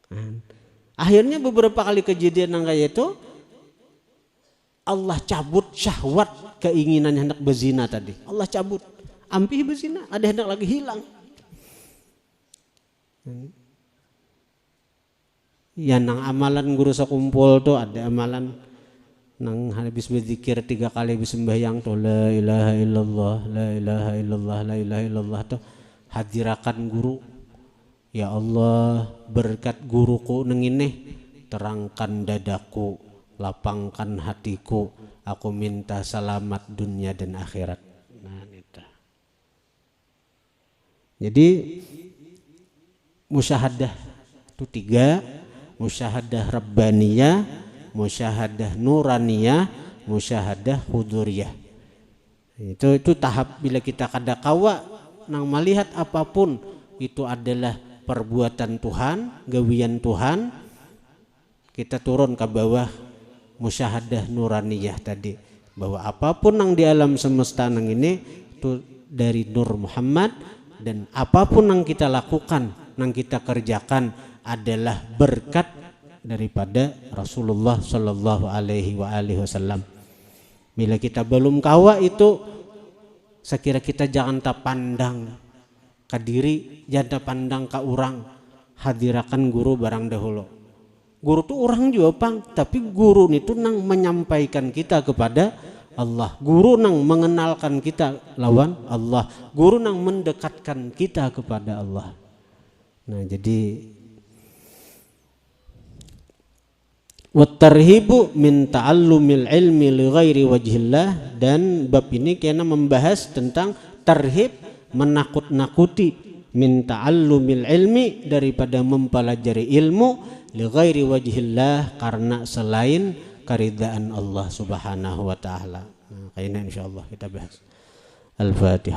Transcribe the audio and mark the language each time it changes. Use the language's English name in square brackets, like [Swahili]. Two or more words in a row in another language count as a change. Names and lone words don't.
[Indonesian] Akhirnya beberapa kali kejadian yang kayak itu Allah cabut syahwat keinginan hendak berzina tadi. Allah cabut. [Banjar] Ampih berzina, ada hendak lagi hilang. Ya nang amalan guru sekumpul tuh ada amalan nang habis berzikir 3 kali habis sembahyang tuh [Arabic] لا إله إلا الله لا إله إلا الله لا إله إلا الله [Banjar] tuh hadirakan guru. [Indonesian] Ya Allah, berkat guruku neng ini terangkan dadaku, lapangkan hatiku, aku minta selamat dunia dan akhirat. Nah, itu. Jadi musyahadah itu 3, [Arabic] مشاهدة ربانية مشاهدة نورانية مشاهدة حضورية. [Indonesian] Itu tahap bila kita kada kawa nang melihat apapun itu adalah perbuatan Tuhan, gawian Tuhan, kita turun ke bawah [Arabic] مشاهدة نورانية [Indonesian] tadi, bahwa apapun yang di alam semesta nang ini itu dari Nur Muhammad, dan apapun yang kita lakukan, yang kita kerjakan adalah berkat daripada Rasulullah [Arabic] صلى الله عليه وسلم. [Banjar] Bila kita belum kawa itu, sekira kita jangan tak pandang ke diri, jangan pandang ke orang, hadirakan guru barang dahulu. Guru tuh orang juga pang, tapi guru itu nang menyampaikan kita kepada Allah. Guru nang mengenalkan kita lawan Allah. Guru nang mendekatkan kita kepada Allah. [Indonesian] Nah, jadi [Arabic] والترهيب من تعلم العلم لغير وجه الله, [Indonesian] dan bab ini kena membahas tentang tarhib, menakut-nakuti, [Arabic] من تعلم العلم, [Indonesian] daripada mempelajari ilmu, [Arabic] لغير وجه الله, [Indonesian] karena selain keridaan Allah [Arabic] سبحانه وتعالى. [Indonesian] Nah, kayaknya insyaallah kita bahas.